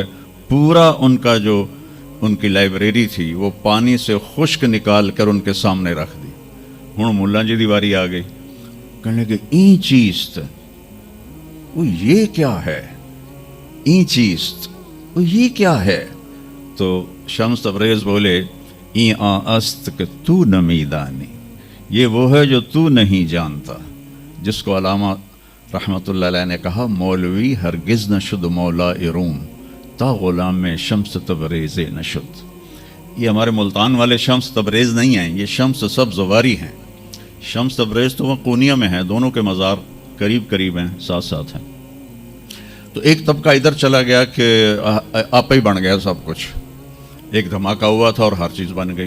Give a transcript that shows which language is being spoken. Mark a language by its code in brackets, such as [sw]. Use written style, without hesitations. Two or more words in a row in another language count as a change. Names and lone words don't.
[ur] پورا ان کا جو ان کی لائبریری تھی وہ پانی سے خشک نکال کر ان کے سامنے رکھ دی۔ [pa] ہوں ملا جی دی واری آ گئی، [ur] کہنے لگے [fa] این چیز، [ur] وہ یہ کیا ہے؟ [fa] این چیز، [ur] وہ یہ کیا ہے؟ تو شمس تبریز بولے [fa] این است کہ تو نمی دانی، [ur] یہ وہ ہے جو تو نہیں جانتا، جس کو علامہ [ar] رحمۃ اللہ علیہ [ur] نے کہا [fa] مولوی ہرگز نشد مولا روم، تا غلام میں شمس تبریز نشد۔ [ur] یہ ہمارے ملتان والے شمس تبریز نہیں ہیں، یہ شمس سب زواری ہیں۔ شمس تبریز تو وہ قونیہ میں ہیں، دونوں کے مزار قریب قریب ہیں، ساتھ ساتھ ہیں۔ تو ایک طبقہ ادھر چلا گیا کہ آپ ہی بن گیا سب کچھ، ایک دھماکہ ہوا تھا اور ہر چیز بن گئی۔